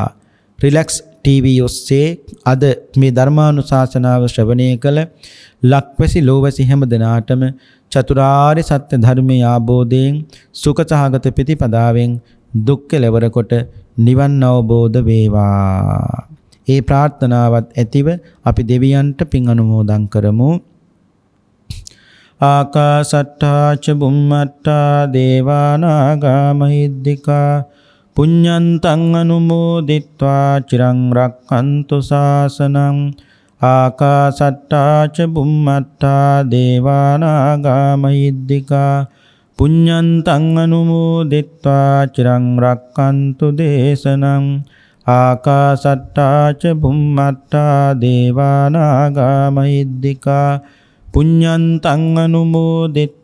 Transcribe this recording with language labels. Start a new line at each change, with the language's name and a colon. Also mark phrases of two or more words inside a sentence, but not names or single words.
Sinhala: රිලැක්ස් ටීවී ඔස්සේ අද මේ ධර්මානුශාසනාව ශ්‍රවණය කළ ලක්වැසි ලෝවැසි හැම දෙනාටම චතුරාර්ය සත්‍ය ධර්මයේ ආબોධයෙන් සුඛ සහගත ප්‍රතිපදාවෙන් දුක් කෙලවර කොට නිවන් අවබෝධ වේවා. ඒ ප්‍රාර්ථනාවත් ඇතිව අපි දෙවියන්ට පින් අනුමෝදන් කරමු.
Pali: ආකාසට්ටා ච බුම්මට්ටා දේවානාගා මහිද්దికා පුඤ්ඤන්තං අනුමෝදිත්වා චිරං රක්ඛන්තු ශාසනං ආකාසට්ටා ච බුම්මට්ටා දේවානාගා මහිද්దికා පුඤ්ඤන්තං අනුමෝදිත්වා චිරං රක්ඛන්තු දේශනං ආකාසට්ටා ච බුම්මට්ටා දේවානාගා මහිද්దికා පුඤ්ඤන්තං අනුමෝදිත්වා චිරං රක්ඛන්තු ත්වං සදා.